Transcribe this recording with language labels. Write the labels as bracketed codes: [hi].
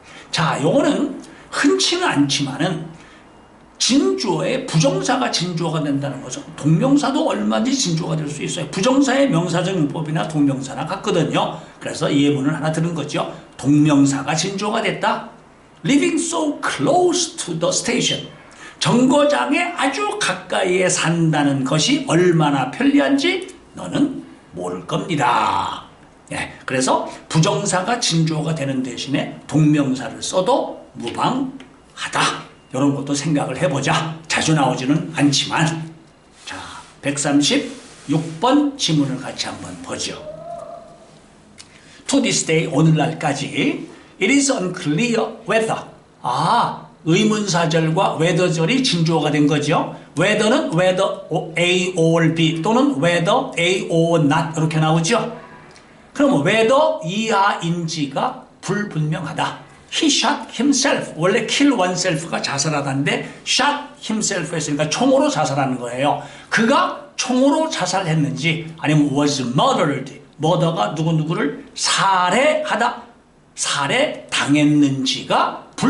[ko] 자, 요거는 흔치는 않지만은 진주어의 부정사가 진주어가 된다는 것은 동명사도 얼마든지 진주어가 될 수 있어요. 부정사의 명사적 용법이나 동명사나 같거든요. 그래서 이 예문을 하나 들은 거죠. 동명사가 진주어가 됐다. [en] Living so close to the station. [ko] 정거장에 아주 가까이에 산다는 것이 얼마나 편리한지 너는 모를 겁니다. 예, 그래서 부정사가 진주어가 되는 대신에 동명사를 써도 무방하다. 이런 것도 생각을 해보자. 자주 나오지는 않지만. 자, 136번 지문을 같이 한번 보죠. [en] To this day, [ko] 오늘날까지 [en] It is unclear whether. [ko] 의문사절과 whether절이 진주어가 된 거죠. [en] whether는 whether A or B 또는 whether A or not [ko] 이렇게 나오죠. 그럼 whether 이하인지가 불분명하다. [en] He shot himself. [ko] 원래 kill oneself가 자살하다인데 shot himself 했으니까 총으로 자살하는 거예요. 그가 총으로 자살했는지 아니면 [en] was murdered. [ko] murder가 누구누구를 살해하다. 살해당했는지가